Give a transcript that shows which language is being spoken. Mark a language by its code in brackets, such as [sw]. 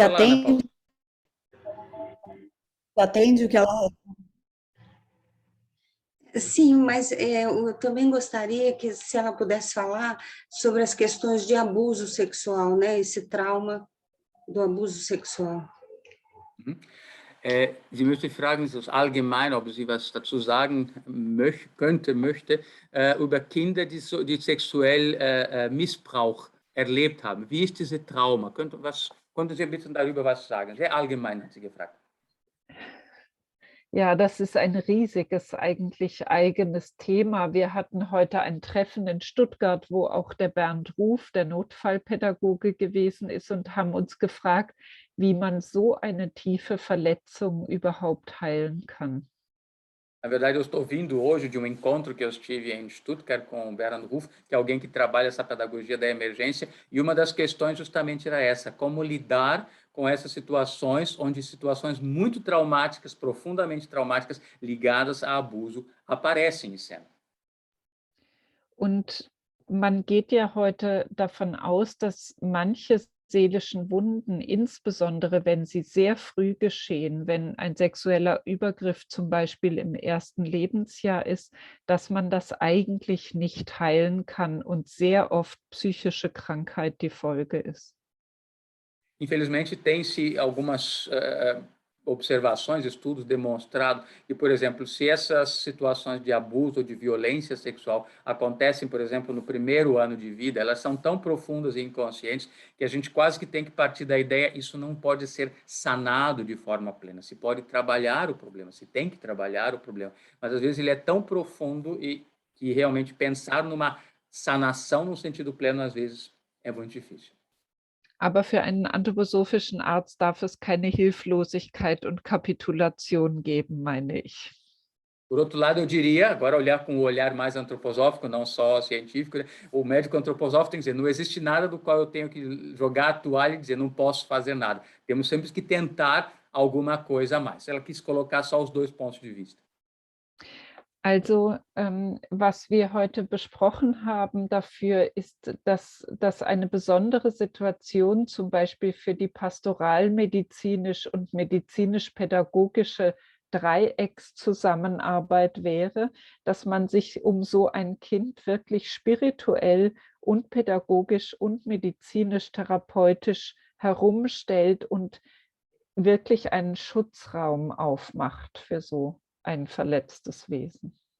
[pt] falar, Ana Paula. atende o que ela... Sim, mas eu também gostaria que, se ela pudesse falar sobre as questões de abuso sexual, né? Esse trauma do abuso sexual. [de] Sie möchte fragen, so allgemein, ob sie was dazu sagen möchte, über Kinder, die sexuell Missbrauch erlebt haben. Wie ist dieses Trauma? Könnte Sie bitte darüber was sagen? Sehr allgemein hat sie gefragt. Ja, das ist ein riesiges, eigentlich eigenes Thema. Wir hatten heute ein Treffen in Stuttgart, wo auch der Bernd Ruf, der Notfallpädagoge, gewesen ist und haben uns gefragt, wie man so eine tiefe Verletzung überhaupt heilen kann. [pt] Na verdade, eu estou vindo hoje de um encontro que eu estive em Stuttgart com o Bernd Ruf, que é alguém que trabalha essa pedagogia da emergência, e uma das questões justamente era essa, como lidar com essas situações, onde situações muito traumáticas, profundamente traumáticas, ligadas a abuso, aparecem em cena. [de] Und man geht ja heute davon aus, dass manche seelischen Wunden, insbesondere wenn sie sehr früh geschehen, wenn ein sexueller Übergriff zum Beispiel im ersten Lebensjahr ist, dass man das eigentlich nicht heilen kann und sehr oft psychische Krankheit die Folge ist. [pt] Infelizmente, tem-se algumas observações, estudos demonstrados que, por exemplo, se essas situações de abuso ou de violência sexual acontecem, por exemplo, no primeiro ano de vida, elas são tão profundas e inconscientes que a gente quase que tem que partir da ideia isso não pode ser sanado de forma plena. Se pode trabalhar o problema, se tem que trabalhar o problema, mas às vezes ele é tão profundo e que realmente pensar numa sanação no sentido pleno, às vezes, é muito difícil. [de] Aber für einen anthroposophischen Arzt darf es keine Hilflosigkeit und Kapitulation geben, meine ich. [pt] Por outro lado, eu diria, agora olhar com o olhar mais antroposófico, não só científico, né? O médico antroposófico tem que dizer, não existe nada do qual eu tenho que jogar a toalha e dizer, não posso fazer nada. Temos sempre que tentar alguma coisa a mais. Ela quis colocar só os dois pontos de vista. [de] Also, was wir heute besprochen haben dafür ist, dass eine besondere Situation zum Beispiel für die pastoralmedizinisch und medizinisch-pädagogische Dreieckszusammenarbeit wäre, dass man sich um so ein Kind wirklich spirituell und pädagogisch und medizinisch-therapeutisch herumstellt und wirklich einen Schutzraum aufmacht für so ein verletztes Wesen.